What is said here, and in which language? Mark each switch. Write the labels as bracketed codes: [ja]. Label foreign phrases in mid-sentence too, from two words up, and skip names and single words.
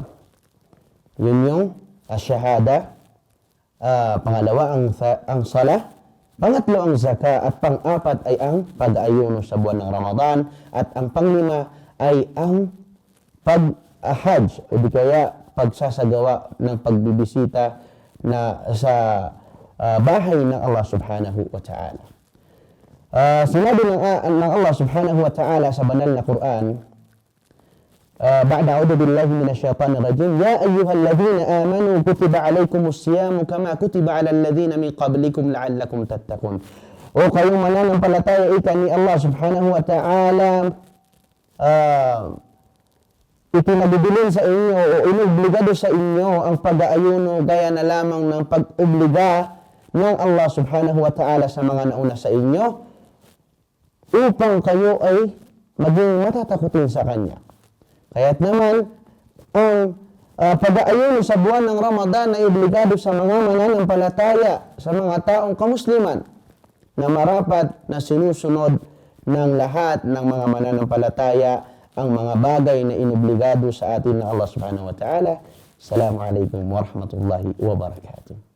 [tl] Yun yung asyahada, pangalawa ang salah, pangatlo ang zaka, at pang-apat ay ang pag-ayuno sa buwan ng Ramadan, at ang panglima ay ang pag-hajj o di kaya pagsasagawa ng pagbibisita na sa bahay ng Allah [ar] سبحانه وتعالى. [tl] Sinabi ng Allah [ar] سبحانه وتعالى [tl] sa banal na Quran, [ar] بعد أعوذ بالله من الشيطان الرجيم يا أيها الذين آمنوا كتب عليكم الصيام كما كتب على الذين من قبلكم لعلكم تتقون. [tl] O kayong mananampalataya ni Allah [ar] سبحانه وتعالى, [tl] itinabilin sa inyo o inobligado sa inyo ang pag-aayuno gaya na lamang ng pag-obliga ng Allah [ar] سبحانه وتعالى [tl] sa mga nauna sa inyo upang kayo ay maging matatakutin sa Kanya. Kaya't naman, ang pag-aayuno sa buwan ng Ramadan ay obligado sa mga mananampalataya, sa mga taong kamusliman, na marapat na sinusunod ng lahat ng mga mananampalataya ang mga bagay na inobligado sa atin ng Allah [ar] سبحانه وتعالى. السلام عليكم ورحمة الله وبركاته.